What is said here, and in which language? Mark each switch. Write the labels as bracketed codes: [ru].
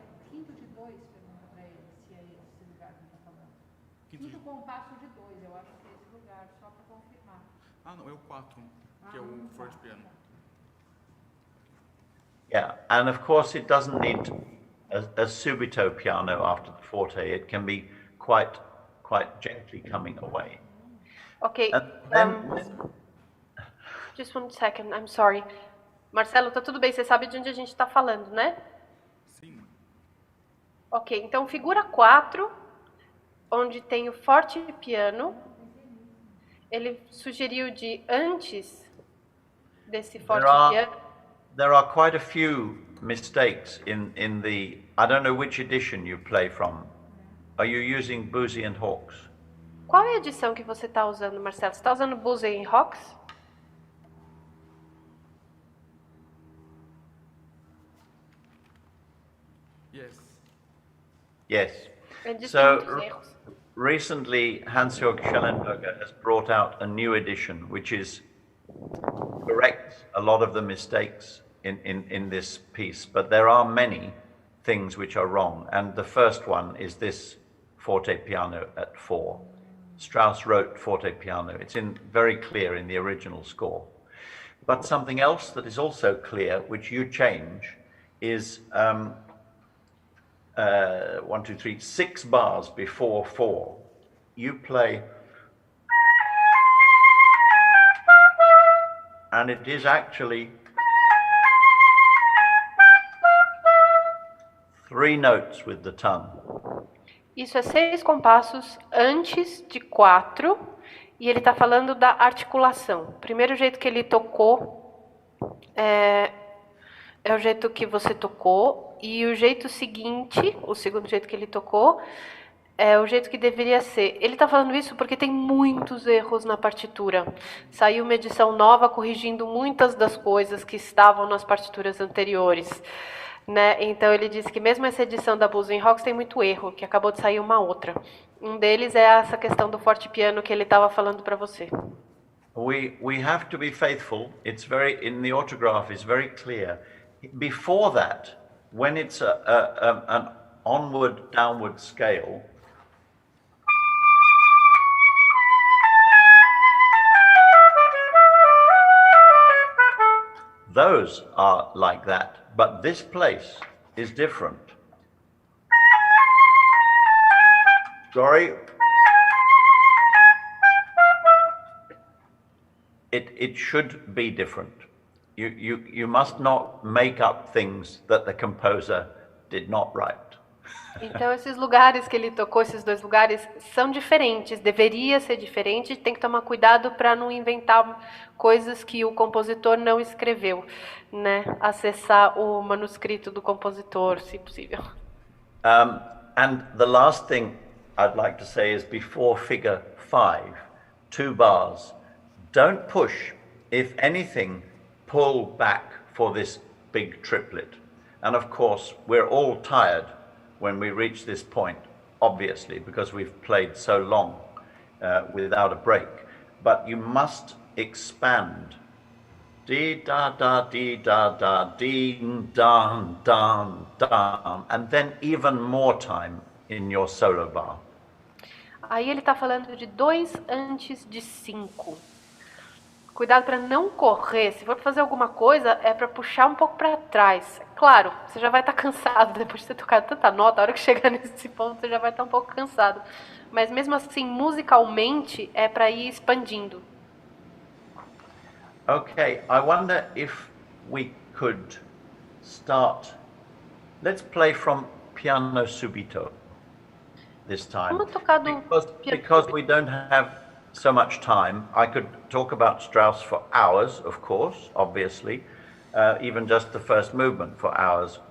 [pt] Quinto de 2, pergunta para ele se é esse lugar que ele está falando. Quinto compasso de 2, eu acho que é esse lugar, só para confirmar. Ah, não, é o 4, que é o forte piano. [en] yeah, and of course it doesn't need a subito piano after the forte. It can be quite gently coming away. Ok. And then, Just one second, I'm sorry. [pt] Marcelo, tá tudo bem? Você sabe de onde a gente está falando, né? Sim. Ok, então figura 4, onde tem o forte piano, ele sugeriu de antes desse forte piano. [en] there are quite a few mistakes in the, I don't know which edition you play from. Are you using Boozy and Hawks? [pt] Qual é a edição que você está usando, Marcelo? Você está usando Boozy and Hawks? [en] Yes. Yes. [pt] Ele diz [en] So, [pt] que tem muitos erros. [en] Recently, Hans-Jörg Schellenberger has brought out a new edition, which corrects a lot of the mistakes in this piece, but there are many things which are wrong, and the first one is this forte piano at 4. Strauss wrote forte piano. It's very clear in the original score. But something else that is also clear, which you change, is 6 bars before 4. You play, and it is actually 3 notes with the tongue. Isso é 6 compassos antes de 4, e ele está falando da articulação. O primeiro jeito que ele tocou é o jeito que você tocou, e o jeito seguinte, o segundo jeito que ele tocou, é o jeito que deveria ser. Ele está falando isso porque tem muitos erros na partitura. Saiu uma edição nova corrigindo muitas das coisas que estavam nas partituras anteriores. Né? Então ele disse que mesmo essa edição da Blues in Rocks tem muito erro, que acabou de sair uma outra. Um deles é essa questão do forte piano que ele estava falando para você. We have to be faithful. It's very, in the autograph, it's very clear. Before that, when it's an onward, downward scale, those are like that. But this place is different. Sorry. It should be different. You must not make up things that the composer did not write. [pt] Então esses lugares que ele tocou, esses 2 lugares, são diferentes, deveria ser diferente, tem que tomar cuidado para não inventar coisas que o compositor não escreveu, né? Acessar o manuscrito do compositor, se possível. [en] And the last thing I'd like to say is before figure 5, 2 bars, don't push. If anything, pull back for this big triplet. And of course, we're all tired when we reach this point, obviously, because we've played so long without a break. But you must expand. Dee da da dee da da ding dan dan dan, and then even more time in your solo bar. [pt] Aí ele está falando de 2 antes de 5. Cuidado para não correr. Se for fazer alguma coisa, é para puxar um pouco para trás. Claro, você já vai estar cansado depois de ter tocado tanta nota. A hora que chegar nesse ponto, você já vai estar um pouco cansado. Mas mesmo assim, musicalmente, é para ir expandindo. [en] Okay, I wonder if we could start. Let's play from piano subito this time. [pt] Vamos tocar do [en] Because we don't have so much time. I could talk about Strauss for hours, of course, obviously, even just the first movement for hours.